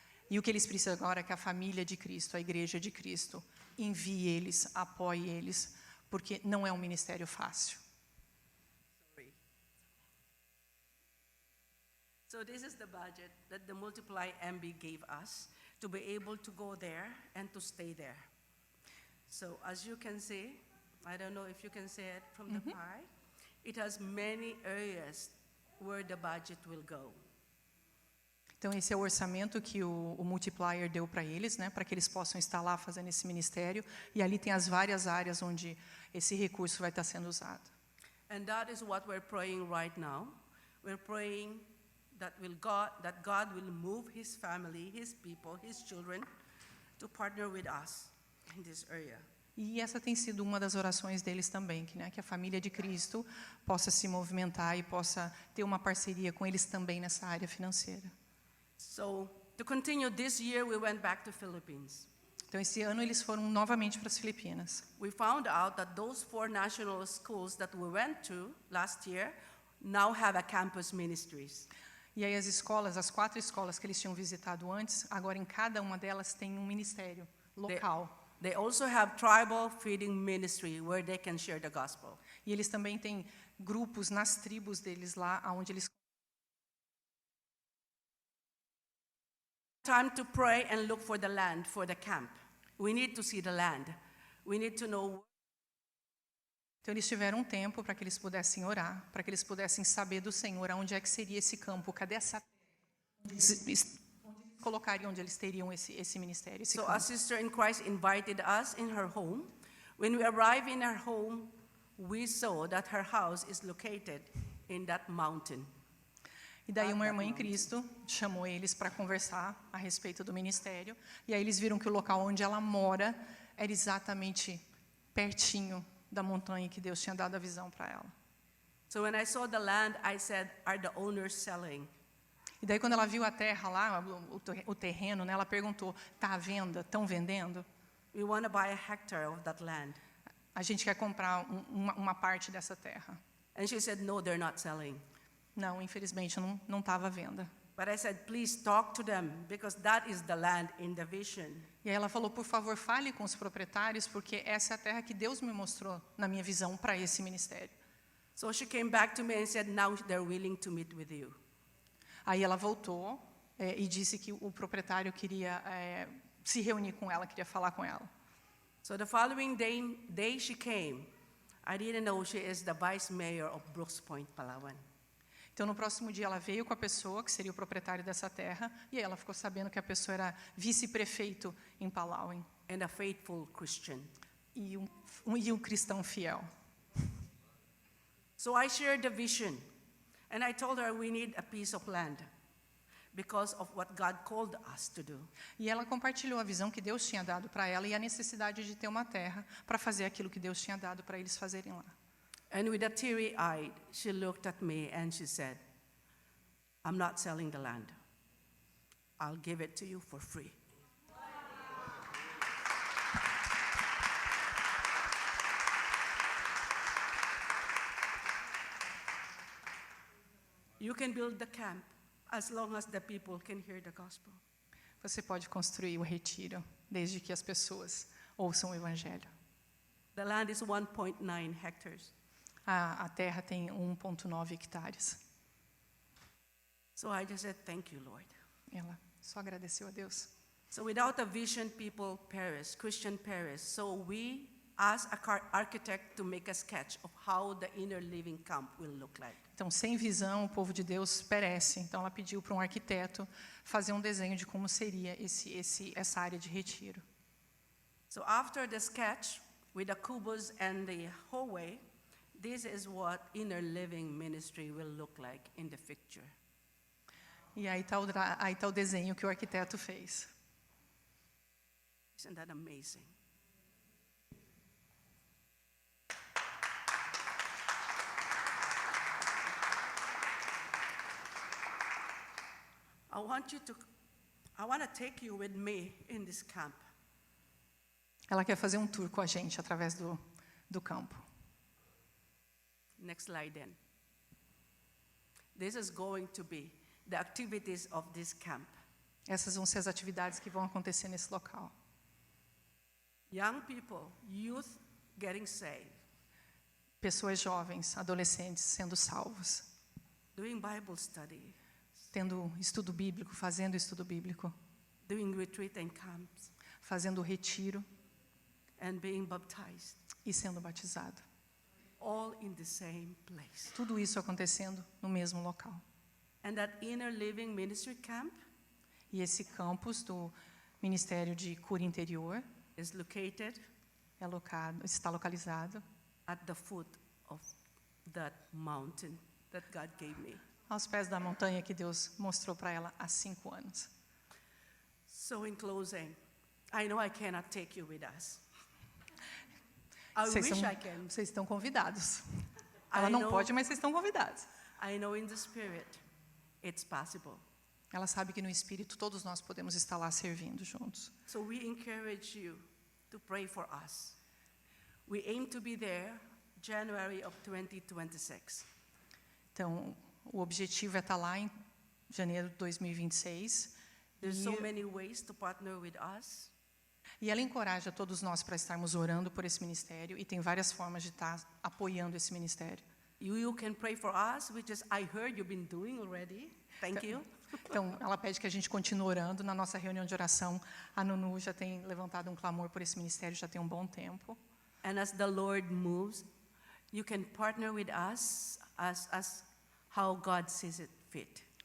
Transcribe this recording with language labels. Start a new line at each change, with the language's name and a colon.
Portuguese: E o que eles precisam agora é que a família de Cristo, a igreja de Cristo, envie eles, apoie eles, porque não é um ministério fácil.
English: So this is the budget that the Multiply MB gave us to be able to go there and to stay there. So as you can see, I don't know if you can see it from the pie, it has many areas where the budget will go.
Portuguese: Então, esse é o orçamento que o Multiplier deu para eles, né, para que eles possam estar lá fazendo esse ministério. E ali tem as várias áreas onde esse recurso vai estar sendo usado.
English: And that is what we're praying right now. We're praying that God will move His family, His people, His children to partner with us in this area.
Portuguese: E essa tem sido uma das orações deles também, que a família de Cristo possa se movimentar e possa ter uma parceria com eles também nessa área financeira.
English: So, to continue, this year we went back to Philippines.
Portuguese: Então, esse ano eles foram novamente para as Filipinas.
English: We found out that those 4 national schools that we went to last year now have a campus ministries.
Portuguese: E aí as 4 escolas que eles tinham visitado antes, agora em cada uma delas tem um ministério local.
English: They also have tribal feeding ministry where they can share the gospel.
Portuguese: E eles também têm grupos nas tribos deles lá, onde eles
English: Time to pray and look for the land for the camp. We need to see the land. We need to know.
Portuguese: Então eles tiveram um tempo para que eles pudessem orar, para que eles pudessem saber do Senhor aonde é que seria esse campo, cadê essa colocariam onde eles teriam esse ministério, esse
English: So
Portuguese: campo.
English: a sister in Christ invited us in her home. When we arrived in her home, we saw that her house is located in that mountain.
Portuguese: E daí uma irmã em Cristo chamou eles para conversar a respeito do ministério, e aí eles viram que o local onde ela mora era exatamente pertinho da montanha que Deus tinha dado a visão para ela.
English: So when I saw the land, I said, "Are the owners selling?"
Portuguese: E daí quando ela viu a terra lá, o terreno, né, ela perguntou: "Tá à venda? Estão vendendo?"
English: We want to buy a hectare of that land.
Portuguese: A gente quer comprar uma parte dessa terra.
English: And she said, "No, they're not selling."
Portuguese: Não, infelizmente não estava à venda.
English: But I said, "Please talk to them because that is the land in the vision."
Portuguese: E aí ela falou: "Por favor, fale com os proprietários, porque essa é a terra que Deus me mostrou na minha visão para esse ministério."
English: So she came back to me and said, "Now they're willing to meet with you."
Portuguese: Aí ela voltou e disse que o proprietário queria se reunir com ela, queria falar com ela.
English: So the following day she came. I didn't know she is the vice mayor of Brooks Point, Palawan.
Portuguese: Então, no próximo dia, ela veio com a pessoa, que seria o proprietário dessa terra, e aí ela ficou sabendo que a pessoa era vice-prefeito em Palawan.
English: And a faithful Christian.
Portuguese: E um cristão fiel.
English: So I shared the vision. And I told her we need a piece of land because of what God called us to do.
Portuguese: E ela compartilhou a visão que Deus tinha dado para ela e a necessidade de ter uma terra para fazer aquilo que Deus tinha dado para eles fazerem lá.
English: And with a teary-eyed, she looked at me and she said, "I'm not selling the land. I'll give it to you for free." You can build the camp as long as the people can hear the gospel.
Portuguese: Você pode construir o retiro, desde que as pessoas ouçam o evangelho.
English: The land is 1.9 hectares.
Portuguese: A terra tem 1,9 hectares.
English: So I just said, "Thank you, Lord."
Portuguese: Ela só agradeceu a Deus.
English: So without a vision, people perish, Christian perish. So we asked an architect to make a sketch of how the inner living camp will look like.
Portuguese: Então, sem visão, o povo de Deus perece. Então, ela pediu para um arquiteto fazer um desenho de como seria essa área de retiro.
English: So after the sketch, with the cubos and the hallway, this is what inner living ministry will look like in the picture.
Portuguese: E aí tá o desenho que o arquiteto fez.
English: Isn't that amazing? I want to take you with me in this camp.
Portuguese: Ela quer fazer um tour com a gente através do campo.
English: Next slide then. This is going to be the activities of this camp.
Portuguese: Essas vão ser as atividades que vão acontecer nesse local.
English: Young people, youth getting saved,
Portuguese: Pessoas jovens, adolescentes sendo salvos,
English: doing Bible study,
Portuguese: tendo estudo bíblico, fazendo estudo bíblico,
English: doing retreat and camps,
Portuguese: fazendo retiro
English: and being baptized,
Portuguese: e sendo batizado.
English: all in the same place.
Portuguese: Tudo isso acontecendo no mesmo local.
English: And that Inner Living Ministry Camp
Portuguese: E esse campus do Ministério de Cura Interior
English: is located
Portuguese: está localizado
English: at the foot of that mountain that God gave me.
Portuguese: aos pés da montanha que Deus mostrou para ela há 5 anos.
English: So in closing, I know I cannot take you with us. I
Portuguese: Vocês
English: wish
Portuguese: são-
English: I can.
Portuguese: Vocês estão convidados. Ela
English: I
Portuguese: não
English: know-
Portuguese: pode, mas vocês estão convidados.
English: I know in the spirit it's possible.
Portuguese: Ela sabe que no Espírito todos nós podemos estar lá servindo juntos.
English: So we encourage you to pray for us. We aim to be there January of 2026.
Portuguese: Então, o objetivo é estar lá em janeiro de 2026.
English: There's so
Portuguese: E,
English: many ways to partner with us.
Portuguese: e ela encoraja todos nós para estarmos orando por esse ministério e tem várias formas de estar apoiando esse ministério.
English: You can pray for us, which is I heard you've been doing already. Thank you.
Portuguese: Então, ela pede que a gente continue orando. Na nossa reunião de oração, a Nunu já tem levantado um clamor por esse ministério já tem um bom tempo.
English: And as the Lord moves, you can partner with us as how God sees it fit.